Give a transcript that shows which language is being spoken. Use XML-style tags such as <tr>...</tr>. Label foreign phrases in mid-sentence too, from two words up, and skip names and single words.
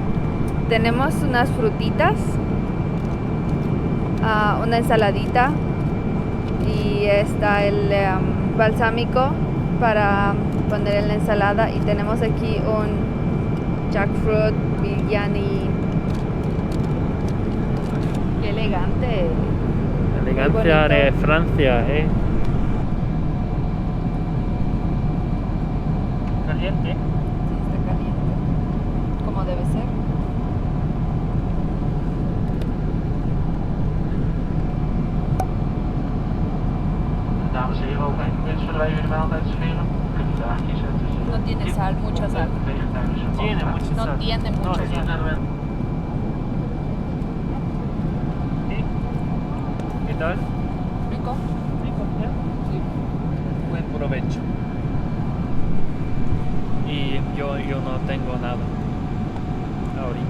<es>Tenemos unas frutitas, una ensaladita y está el balsámico para poner en la ensalada y tenemos aquí un jackfruit biryani. Qué elegante. Elegancia bonito. de Francia, ¿eh? Caliente. Sí, está caliente. Como debe ser.</es> <nl>Dames en heren, ook even zullen wij jullie maaltijd serveren? Kunnen we daar kiezen tussen</nl> <es>No tiene sal, mucha sal.</es> <nl>vegetarische</nl> <es>Tiene</es> <nl>pasta.</nl> <es>mucha No sal. tiene mucha sí, sal. ¿Sí? ¿Qué tal? Rico. Rico, ¿ya? Sí. Buen provecho. Y yo no tengo nada ahorita.</es>